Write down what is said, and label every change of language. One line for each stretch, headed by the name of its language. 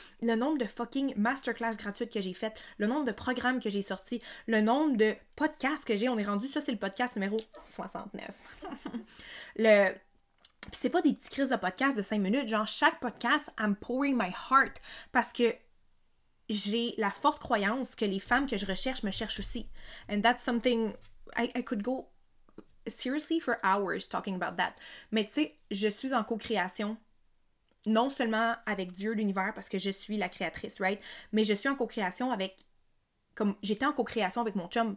French: Le nombre de fucking masterclass gratuites que j'ai faites, le nombre de programmes que j'ai sortis, le nombre de podcasts que j'ai, on est rendu, ça c'est le podcast numéro 69. Puis c'est pas des petits crises de podcast de 5 minutes, genre chaque podcast,
English: I'm pouring my heart,
French: parce que j'ai la forte croyance que les femmes que je recherche me cherchent aussi.
English: And that's something, I could go seriously for hours talking about that.
French: Mais tu sais, je suis en co-création, non seulement avec Dieu, l'univers, parce que je suis la créatrice, right? Mais je suis en co-création avec, comme j'étais en co-création avec mon chum.